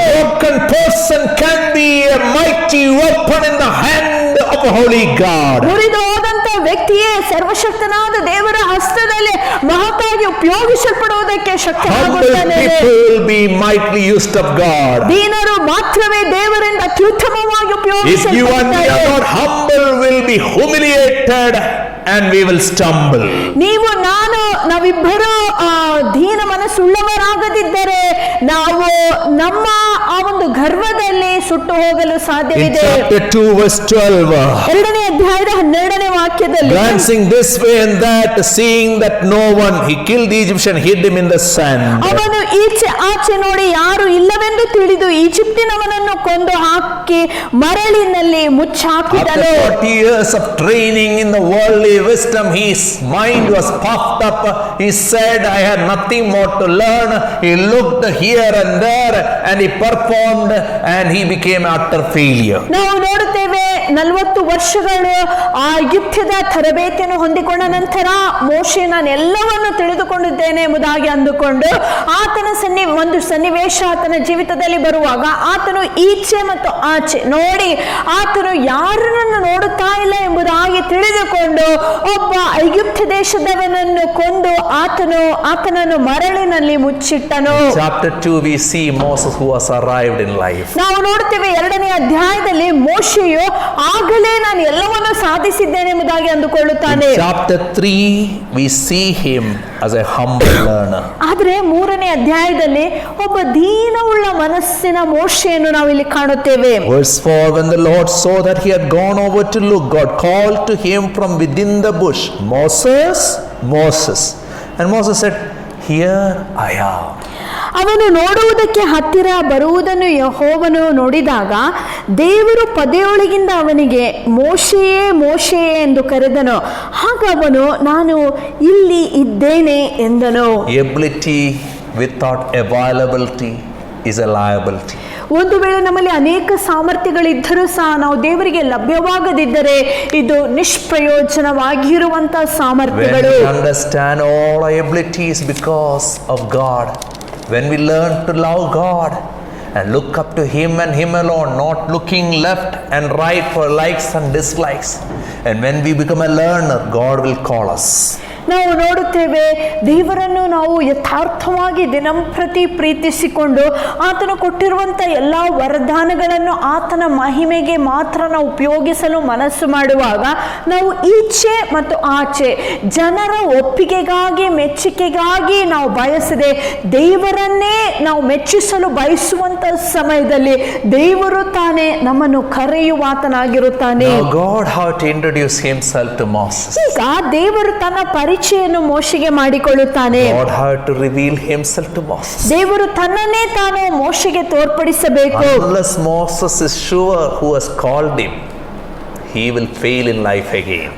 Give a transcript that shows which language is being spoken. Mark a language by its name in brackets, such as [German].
[English] broken person can be a mighty weapon in the hand of a holy God. [Kannada] ಮುರಿದು ಹೋದಂತ ವ್ಯಕ್ತಿಯೇ ಸರ್ವಶಕ್ತನಾದ ದೇವರ ಹಸ್ತದಲ್ಲಿ ಮಹತ್ತಾಗಿ ಉಪಯೋಗಿಸಲ್ಪಡುವುದಕ್ಕೆ [English] Humble [Kannada] ಶಕ್ತನಾಗುತ್ತಾನೆ. [English] people will be mightily used of God. [Kannada] ದೀನರು ಮಾತ್ರವೇ ದೇವರಿಂದ ಅತ್ಯುತ್ತಮವಾಗಿ [English] If you and me are [Kannada] ಉಪಯೋಗಿಸಲ್ಪಡುತ್ತಾರೆ. [English] not humble, will be humiliated and we will stumble. [Kannada] ನೀವು ನಾವಿಬ್ಬರು ದೀನ ಮನಸ್ಸುಳ್ಳವರಾಗದಿದ್ದರೆ ನಾವು ನಮ್ಮ ಆ ಒಂದು ಗರ್ವದಲ್ಲಿ ಸುಟ್ಟು ಹೋಗಲು [English] In [Kannada] ಸಾಧ್ಯವಿದೆ. [English] chapter 2 verse 12, [Kannada] 2ನೇ ಅಧ್ಯಾಯದ 12ನೇ ವಾಕ್ಯದಲ್ಲಿ, [English] glancing this way and that, seeing that no one, he killed the Egyptian, hid him in the sand. [Kannada] ಅವನು ಈಚೆ ಆಚೆ ನೋಡಿ ಯಾರು ಇಲ್ಲವೆಂದು ತಿಳಿದು ಈಜಿಪ್ಟಿನವನನ್ನು ಕೊಂದು ಹಾಕಿ ಮರಳಿನಲ್ಲಿ [English] After [Kannada] ಮುಚ್ಚಾಕಿದನು. [English] 40 years of training in the worldly wisdom, his mind was puffed up. He said, I had nothing more to learn. He looked here and there and he performed and he became utter failure. [Kannada] ನಾವು ನೋಡುತ್ತೇವೆ 40 ವರ್ಷಗಳು ಆ ಯುದ್ಧದ ತರಬೇತಿಯನ್ನು ಹೊಂದಿಕೊಂಡ ನಂತರ ಮೋಶೆ ನಾನು ಎಲ್ಲವನ್ನು ತಿಳಿದುಕೊಂಡಿದ್ದೇನೆ ಎಂಬುದಾಗಿ ಅಂದುಕೊಂಡು ಆತನ ಒಂದು ಸನ್ನಿವೇಶ ಆತನ ಜೀವಿತದಲ್ಲಿ ಬರುವಾಗ ಆತನು ಈಚೆ ಮತ್ತು ಆಚೆ ನೋಡಿ ಆತನು ಯಾರನ್ನು ನೋಡುತ್ತಾ ಇಲ್ಲ ಎಂಬುದಾಗಿ ತಿಳಿದುಕೊಂಡು ಒಬ್ಬ ಐಗುಪ್ತ ದೇಶದವನನ್ನು ಕೊಂದು ಆತನನ್ನು ಮರಳಿನಲ್ಲಿ ಮುಚ್ಚಿಟ್ಟನು. [English] Chapter 2 we see Moses who has arrived in life. [Kannada] ನಾವು ನೋಡ್ತೇವೆ 2ನೇ ಅಧ್ಯಾಯದಲ್ಲಿ ಮೋಶೆಯು ಆಗಲೇ ನಾನು ಎಲ್ಲವನ್ನು ಸಾಧಿಸಿದ್ದೇನೆ ಎಂಬುದಾಗಿ ಅಂದುಕೊಳ್ಳುತ್ತಾನೆ. [English] In chapter 3, we see him as a humble learner. [Kannada] ಆದ್ರೆ 3ನೇ ಅಧ್ಯಾಯದಲ್ಲಿ ಒಬ್ಬ ದೀನವುಳ್ಳ ಮನಸ್ಸಿನ ಮೋಶೆಯನ್ನು ನಾವು ಇಲ್ಲಿ ಕಾಣುತ್ತೇವೆ. [English] Verse 4, when the Lord saw that he had gone over to look, God called to him from within the bush, Moses, Moses. And Moses said, here I am. [Kannada] ಅವನು ನೋಡುವುದಕ್ಕೆ ಹತ್ತಿರ ಬರುವುದನ್ನು ಯೆಹೋವನು ನೋಡಿದಾಗ ದೇವರು ಪದೆಯೊಳಗಿಂದ ಅವನಿಗೆ ಮೋಶೆಯೇ ಮೋಶೆಯೇ ಎಂದು ಕರೆದನು. ಆಗ ಅವನು ನಾನು ಇಲ್ಲಿ ಇದ್ದೇನೆ ಎಂದನು. [English] Ability without availability is a liability. [Kannada] ಒಂದು ವೇಳೆ ನಮ್ಮಲ್ಲಿ ಅನೇಕ ಸಾಮರ್ಥ್ಯಗಳಿದ್ದರೂ ಸಹ ನಾವು ದೇವರಿಗೆ ಲಭ್ಯವಾಗದಿದ್ದರೆ ಇದು ನಿಷ್ಪ್ರಯೋಜನವಾಗಿರುವಂತ ಸಾಮರ್ಥ್ಯಗಳು. [English] When we understand all our abilities because of God, when we learn to love God and look up to him and him alone, not looking left and right for likes and dislikes, and when we become a learner, God will call us. [Kannada] ನಾವು ನೋಡುತ್ತೇವೆ, ದೇವರನ್ನು ನಾವು ಯಥಾರ್ಥವಾಗಿ ದಿನಂಪ್ರತಿ ಪ್ರೀತಿಸಿಕೊಂಡು ಆತನು ಕೊಟ್ಟಿರುವಂಥ ಎಲ್ಲ ವರದಾನಗಳನ್ನು ಆತನ ಮಹಿಮೆಗೆ ಮಾತ್ರ ನಾವು ಉಪಯೋಗಿಸಲು ಮನಸ್ಸು ಮಾಡುವಾಗ ನಾವು ಈಚೆ ಮತ್ತು ಆಚೆ ಜನರ ಒಪ್ಪಿಗೆಗಾಗಿ ಮೆಚ್ಚುಗೆಗಾಗಿ ನಾವು ಬಯಸದೆ ದೇವರನ್ನೇ ನಾವು ಮೆಚ್ಚಿಸಲು ಬಯಸುವಂತ ಸಮಯದಲ್ಲಿ ದೇವರು ತಾನೇ ನಮ್ಮನ್ನು ಕರೆಯುವಾತನಾಗಿರುತ್ತಾನೆ. [English] Now God had to introduce himself to Moses. [Kannada] ಈಗ ದೇವರು ತನ್ನ ಪರಿಚಯವನ್ನು ಮೋಶೆಗೆ ಮಾಡಿಕೊಳ್ಳುತ್ತಾನೆ. [English] God had to reveal himself to Moses. [Kannada] ದೇವರು ತನ್ನನ್ನೇ ತಾನು ಮೋಶೆಗೆ ತೋರ್ಪಡಿಸಬೇಕು. [English] Unless Moses is sure who has called him, he will fail in life again.